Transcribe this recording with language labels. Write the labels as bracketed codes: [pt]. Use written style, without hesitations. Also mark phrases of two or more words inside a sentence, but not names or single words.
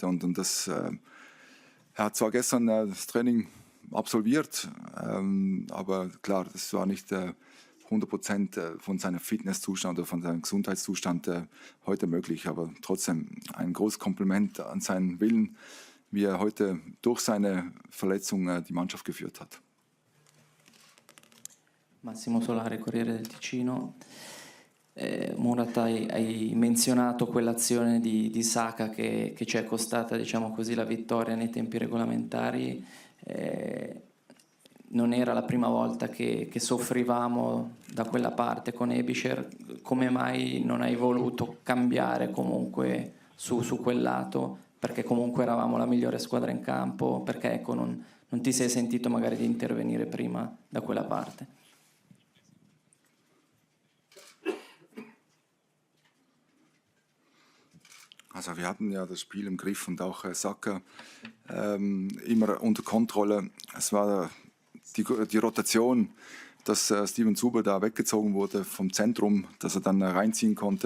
[de] Und das, er hat zwar gestern das Training absolviert, aber klar, das war nicht 100% von seinem Fitnesszustand oder von seinem Gesundheitszustand heute möglich. Aber trotzdem ein großes Kompliment an seinen Willen, wie er heute durch seine Verletzung die Mannschaft geführt hat. [it] Massimo Solare, Corriere del Ticino. Murat, hai menzionato quell'azione di Saka che ci è costata, diciamo così, la vittoria nei tempi regolamentari. Non era la prima volta che soffrivamo da quella parte con Ebischer. Come mai non hai voluto cambiare comunque su quel lato? Perché comunque eravamo la migliore squadra in campo? Perché ecco, non ti sei sentito magari di intervenire prima da quella parte? [de] Also wir hatten ja das Spiel im Griff und auch Saka immer unter Kontrolle. Es war die Rotation, dass Steven Zuber da weggezogen wurde vom Zentrum, dass er dann reinziehen konnte.